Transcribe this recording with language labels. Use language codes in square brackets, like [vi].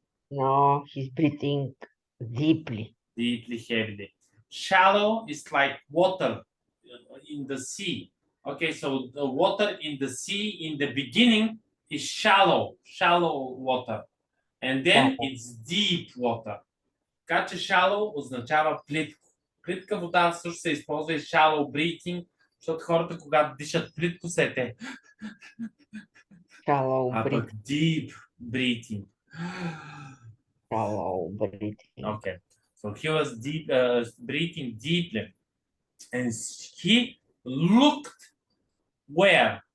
[en] No, he's breathing deeply. Deeply, heavily. Shallow is like water in the sea. Okay, so the water in the sea in the beginning is shallow water. And then it's deep water. [bg] Така че shallow означава плитко. Плитка вода също се използва и [en] shallow breathing, [bg] защото хората, когато дишат плитко, се те. [en] Shallow [bg] пък [en] deep breathing. Shallow breathing. Okay, so he was deep, breathing deeply, and he looked where?